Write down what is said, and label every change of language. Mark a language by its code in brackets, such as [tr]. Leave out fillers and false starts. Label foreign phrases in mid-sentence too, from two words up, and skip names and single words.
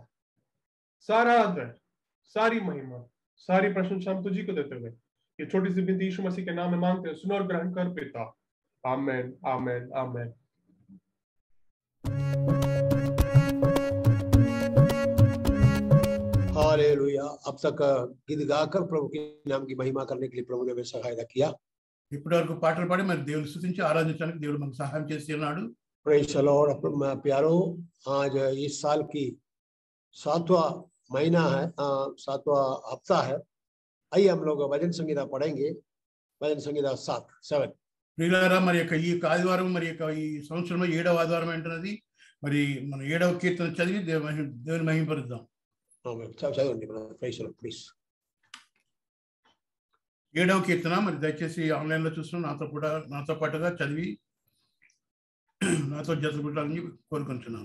[hi] सारा आदर, सारी महिमा, सारी प्रशंसा हम तुझी को देते हुए ये छोटी सी विनती यीशु मसीह के नाम में मांगते हैं। सुनो और ग्रहण कर पिता। आमेन, आमेन, आमेन। हालेलुया। अब तक गीत गाकर प्रभु के नाम की महिमा करने के लिए प्रभु ने हमें सहायता किया। [te] ఇప్పటి వరకు పాటలు పాడి మరి దేవుని స్తుతించి ఆరాధించడానికి దేవుడు మనకు సహాయం చేసి ఉన్నాడు। [en] praise the Lord. [hi] प्यारों, आज इस साल की 7वां महीना है, 7वां हफ्ता है। आइए हम लोग भजन संगीता पढ़ेंगे, भजन संगीता 7। [te] ప్రియులారా, మరి యొక్క ఈ ఆదివారం, మరి యొక్క ఈ సంవత్సరంలో 7వ ఆదివారం ఏంటన్నది మరి మన 7వ కీర్తన చదివి దేవుని మహిమపరుద్దాం। [en] చదవండి praise Lord please. [te] 7వ కీర్తన మరి దయచేసి ఆన్లైన్ లో చూస్తున్న నాతో పాటుగా చదివి నాతో జతపడాలని కోరుకుంటున్నాను।